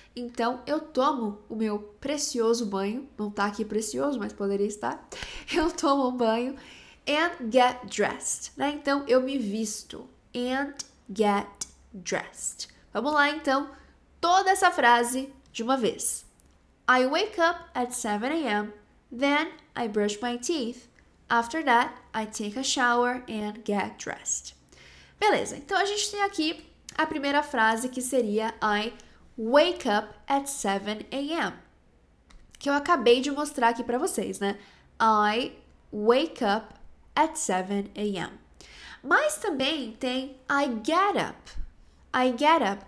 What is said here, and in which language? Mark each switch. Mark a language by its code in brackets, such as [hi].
[pt] Então, eu tomo o meu precioso banho. Não tá aqui precioso, mas poderia estar. Eu tomo um banho. [en] And get dressed, [pt] né? Então, eu me visto. [en] And get dressed. [pt] Vamos lá, então. Toda essa frase de uma vez. [en] I wake up at 7 a.m. Then, I brush my teeth. After that, I take a shower and get dressed. [pt] Beleza, então a gente tem aqui a primeira frase que seria [en] I wake up at 7 a.m. [pt] Que eu acabei de mostrar aqui pra vocês, né? [en] I wake up at 7 a.m. [pt] Mas também tem [en] I get up. I get up.